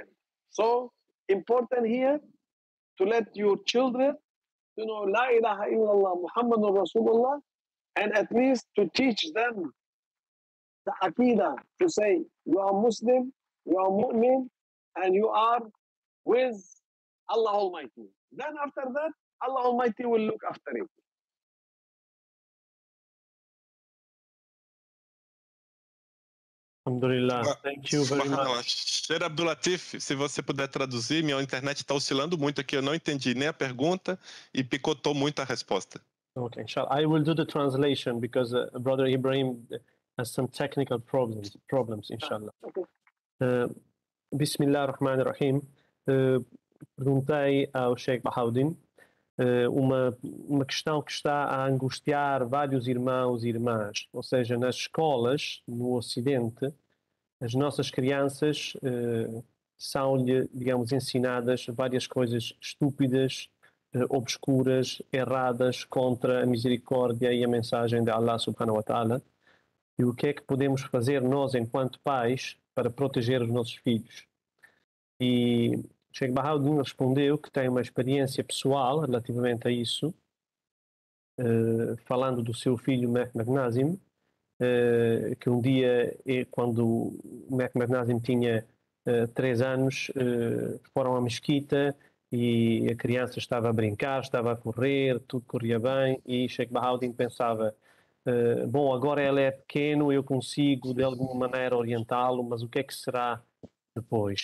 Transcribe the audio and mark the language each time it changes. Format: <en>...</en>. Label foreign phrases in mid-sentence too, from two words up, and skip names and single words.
<en>So important here to let your children to know</en> <ar>لا إله إلا الله محمد رسول الله,</ar> <en>and at least to teach them the Aqidah, to say you are Muslim, you are Mu'min, and you are with Allah Almighty. Then after that, Allah Almighty will look after it. Alhamdulillah. Thank you very Subhanallah. much. Sheikh Abdul Latif,</en> <pt>se você puder traduzir, minha internet está oscilando muito aqui, eu não entendi nem a pergunta e picotou muito a resposta.</pt> <en>Okay, inshallah. I will do the translation because Brother Ibrahim has some technical problems, inshallah. Okay.</en> <ar>بسم الله الرحمن الرحيم.</ar> <pt>Perguntei ao Sheikh Bahauddin uma questão que está a angustiar vários irmãos e irmãs. Ou seja, nas escolas, no Ocidente, as nossas crianças são-lhe, digamos, ensinadas várias coisas estúpidas, obscuras, erradas contra a misericórdia e a mensagem de</pt> <ar>الله سبحانه وتعالى.</ar> <pt>E o que é que podemos fazer nós, enquanto pais, para proteger os nossos filhos? E Sheikh Bahauddin respondeu que tem uma experiência pessoal relativamente a isso, falando do seu filho Mehmet Nazim, que um dia, quando o Mehmet Nazim tinha 3 anos, foram à mesquita e a criança estava a brincar, estava a correr, tudo corria bem, e Sheikh Bahauddin pensava, bom, agora ele é pequeno, eu consigo de alguma maneira orientá-lo, mas o que é que será depois?</pt>